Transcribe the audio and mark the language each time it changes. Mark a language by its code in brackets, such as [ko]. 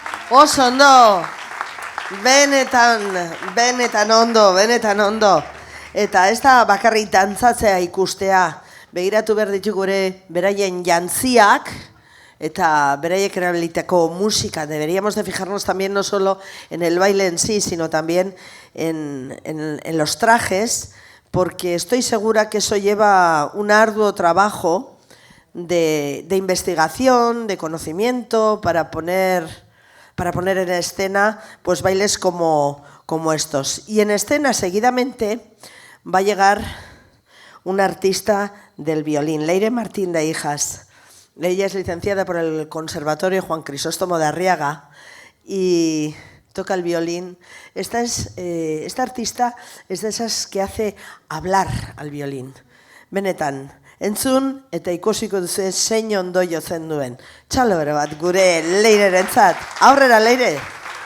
[eu] Oso ondo, benetan ondo. Eta ez da bakarrik dantzatzea ikustea, begiratu behar ditugu gure beraien jantziak eta beraiek erabilitako música. [es] Deberíamos de fijarnos también no solo en el baile en sí, sino también en los trajes, porque estoy segura que eso lleva un arduo trabajo de investigación, de conocimiento, para poner en escena pues bailes como estos. Y en escena seguidamente va a llegar una artista del violín, Leire Martín de Hijas. Ella es licenciada por el Conservatorio Juan Crisóstomo de Arriaga y toca el violín. Esta artista es de esas que hace hablar al violín. [eu] Benetan, entzun eta ikusiko duzu zein ondo jotzen duen. Txalo bero bat gure Leirerentzat. Aurrera, Leire!